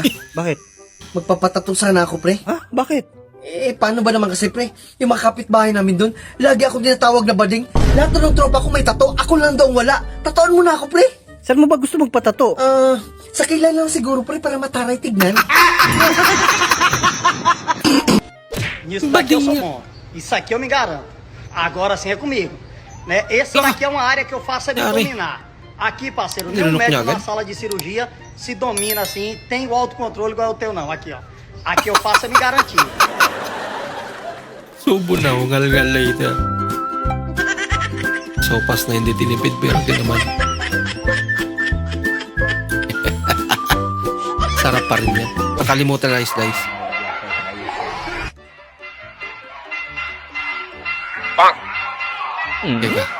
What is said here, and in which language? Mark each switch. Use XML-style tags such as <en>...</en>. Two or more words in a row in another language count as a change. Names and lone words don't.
<tl>Bakit? Magpapatato sana ako, pre. Ha? Bakit? Paano ba naman kasi, pre? Yung mga kapitbahay namin doon, lagi akong tinatawag na bading. Lahat ng tropa ko may tato, ako lang daw wala. Tatoan mo na ako, pre. Saan mo ba gusto magpatato? Sa kilala lang siguro, pre, para mataray tignan.</tl> <pt>Nisso daqui eu sou bom. Isso aqui eu me garanto. Agora sim é comigo. Né? Esse daqui é uma área que eu faço é de dominar. Aqui, parceiro, nenhum médico na sala de cirurgia se domina assim, tem o autocontrole igual o teu não. Aqui, ó. Aqui eu faço é me garantir.</pt> <tl>Subo na, ungal-ngal later. Sopas na hindi tinipid pero di naman. Sarap pa rin yan. Nakalimutan na slice. Teka.</tl>